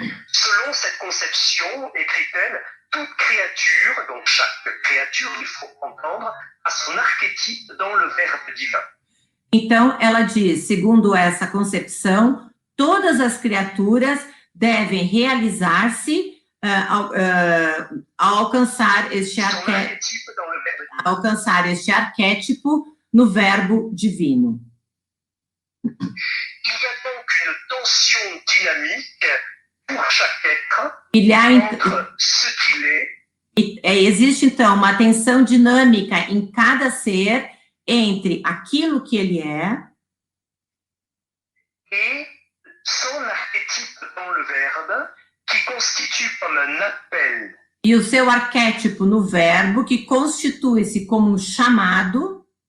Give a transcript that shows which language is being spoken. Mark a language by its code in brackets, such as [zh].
[fr] Selon cette conception, écrit-elle, toute créature, donc chaque créature, il faut entendre, a son archétype dans le Verbe divin. [pt] Então, ela diz, segundo essa concepção, todas as criaturas devem realizar-se ao alcançar este arquétipo no Verbo divino. [fr] Il y a donc une tension dynamique pour chaque être entre ce qu'il est [pt] Existe, então, uma tensão dinâmica em cada ser entre aquilo que ele é [fr] et son archétype dans le verbe qui constitue comme un appel [pt] e o seu arquétipo no verbo, que constitui-se como um chamado